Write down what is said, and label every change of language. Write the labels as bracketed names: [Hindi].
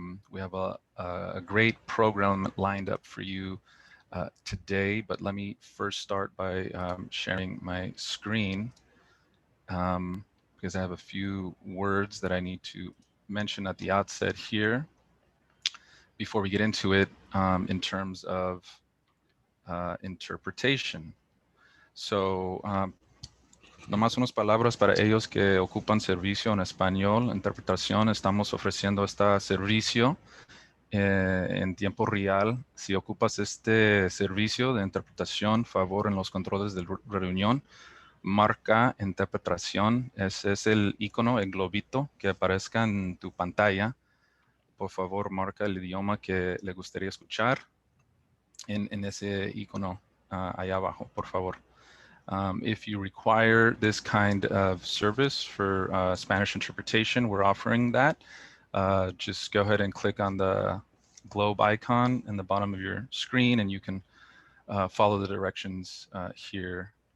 [English] We have a great program lined up for you today, but let me first start by sharing my screen. Because I have a few words that I need to mention at the outset here before we get into it in terms of interpretation. [Spanish] So, nomás unas palabras para ellos que ocupan servicio en español, interpretación. Estamos ofreciendo este servicio en tiempo real. Si ocupas este servicio de interpretación, favor en los controles de reunión, marca interpretación. Ese es el icono, el globito que aparezca en tu pantalla. Por favor, marca el idioma que le gustaría escuchar en ese icono allá abajo, por favor. [English] If you require this kind of service for Spanish interpretation, we're offering that. Just go ahead and click on the globe icon in the bottom of your screen and you can follow the directions here.